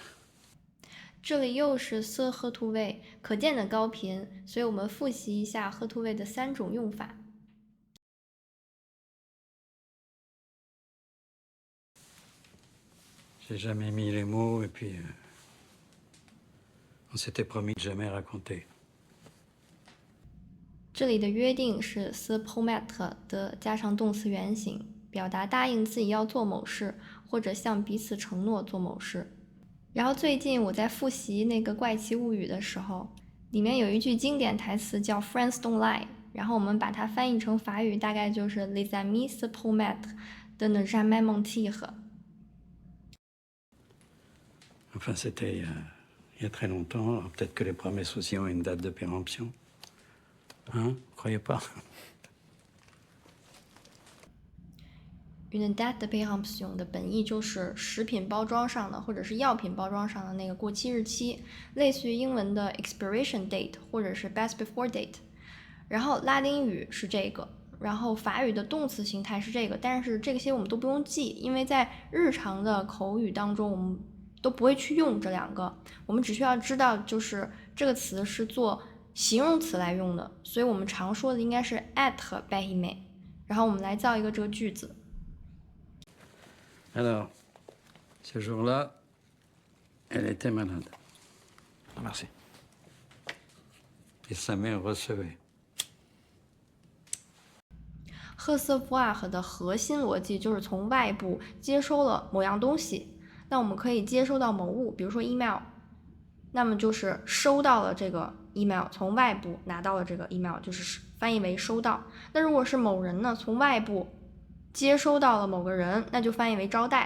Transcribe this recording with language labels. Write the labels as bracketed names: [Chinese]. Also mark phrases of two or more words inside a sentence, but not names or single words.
[Chinese] 这里又是色赫图位，可见的高频，所以我们复习一下赫图位的3种用法。 [French] J'ai jamais mis les mots et puis on s'était promis de jamais raconter. [Chinese] 这里的约定是 [French] se promettre [Chinese] 的加长动词原形，表达答应自己要做某事，或者向彼此承诺做某事。然后最近我在复习那个《怪奇物语》的时候，里面有一句经典台词叫 [English] "Friends don't lie"， [Chinese] 然后我们把它翻译成法语，大概就是 [French] "Les amis se promettent de ne jamais mentir"。 Enfin, c'était il y a très longtemps. Alors peut-être que les promesses aussi ont une date de péremption. Hein? Vous croyez pas? Une date de péremption [Chinese] 的本意就是食品包装上的或者是药品包装上的那个过期日期，类似于英文的 [English] expiration date [Chinese] 或者是 [English] best before date。 [Chinese] 然后拉丁语是这个，然后法语的动词形态是这个，但是这些我们都不用记，因为在日常的口语当中我们都不会去用这两个，我们只需要知道就是这个词是做形容词来用的，所以我们常说的应该是 [French] être béhimé。 [Chinese] 然后我们来造一个这个句子。 [French] Alors, ce jour-là, elle était malade. Non, merci. Et sa mère recevait. [Chinese] recevoir 的核心逻辑就是从外部接收了某样东西，那我们可以接收到某物，比如说 email， 那么就是收到了这个 email， 从外部拿到了这个 email， 就是翻译为收到。那如果是某人呢，从外部接收到了某个人，那就翻译为招待。